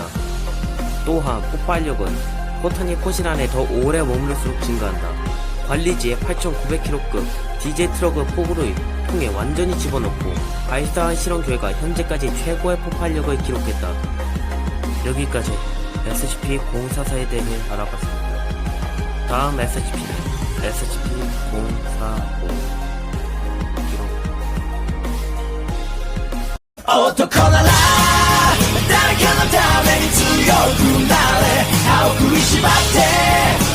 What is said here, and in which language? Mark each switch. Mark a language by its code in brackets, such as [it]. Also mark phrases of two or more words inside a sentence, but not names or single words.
[ko] 또한 폭발력은 포탄이 포신 안에 더 오래 머무를수록 증가한다. 관리지에 8,900kg급 디젤 트럭을 폭우로 통해 완전히 집어넣고 발사한 실험 결과 현재까지 최고의 폭발력을 기록했다. 여기까지 SCP-044에 대해 알아봤습니다. 다음 SCP는 SCP-045 [ja] 男なら誰かのために強くなれ歯を食いしばって